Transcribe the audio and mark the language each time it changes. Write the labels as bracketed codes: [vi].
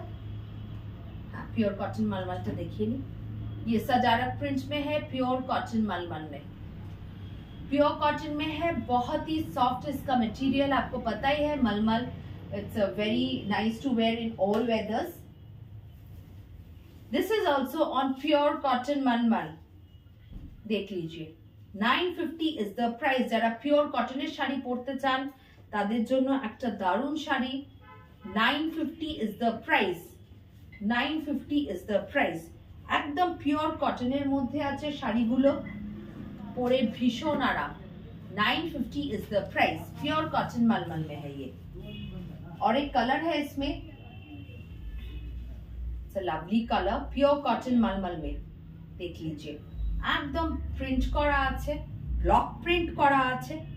[hi] हाँ, pure cotton मलमल तो देखिए नहीं। ये सजारक प्रिंट में है, प्योर कॉटन मलमल में। प्योर कॉटन में है, बहुत ही सॉफ्ट इसका मटेरियल, आपको पता ही है मलमल। [en] It's very nice to wear in all weathers. This is also on pure cotton mulmul. [hi] देख लीजिए [en] 950 is the price। [bn] যারা পিওর কটনের শাড়ি পরতে চান তাদের জন্য একটা দারুণ sari. [en] 950 is the price। 950 is the price। [bn] একদম পিওর কটনের মধ্যে আছে শাড়িগুলো, পরে ভীষণ আরাম। [en] 950 is the price। [hi] Pure cotton मलमल में है ये। और एक कलर है इसमें, लवली कलर, प्योर कॉटन मलमल में। देख लीजिए एकदम [bn] प्रिंट करा आछे, ब्लॉक प्रिंट करा आछे।